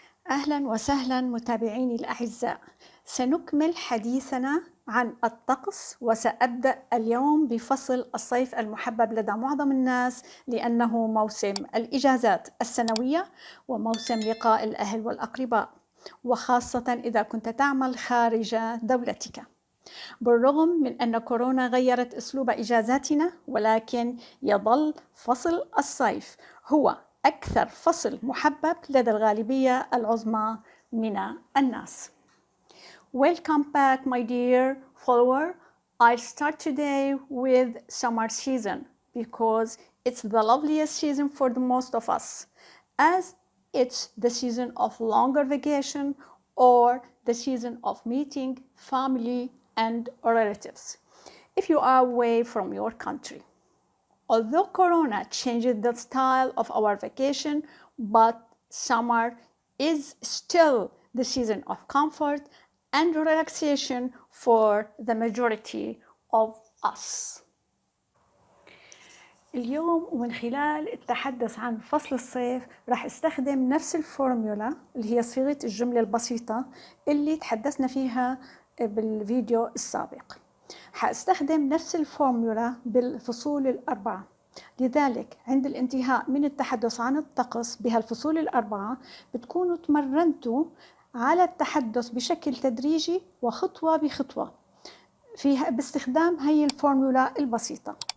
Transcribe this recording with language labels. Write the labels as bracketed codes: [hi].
[ar] أهلا وسهلا متابعيني الأعزاء. سنكمل حديثنا عن الطقس، وسأبدأ اليوم بفصل الصيف المحبب لدى معظم الناس لأنه موسم الإجازات السنوية وموسم لقاء الأهل والأقرباء، وخاصة إذا كنت تعمل خارج دولتك. بالرغم من أن كورونا غيرت أسلوب إجازاتنا، ولكن يظل فصل الصيف هو أكثر فصل محبب لدى الغالبية العظمى من الناس. [en] Welcome back, my dear follower. I'll start today with summer season because it's the loveliest season for the most of us, as it's the season of longer vacation or the season of meeting family and relatives if you are away from your country. Although Corona changed the style of our vacation, but summer is still the season of comfort and relaxation for the majority of us. [ar] اليوم ومن خلال التحدث عن فصل الصيف راح استخدم نفس الفورمولا اللي هي صيغة الجملة البسيطة اللي تحدثنا فيها بالفيديو السابق. حاستخدم نفس الفورمولا بالفصول الأربعة، لذلك عند الانتهاء من التحدث عن الطقس بهالفصول الأربعة بتكونوا تمرنتوا على التحدث بشكل تدريجي وخطوة بخطوة فيها باستخدام هي الفورمولا البسيطة.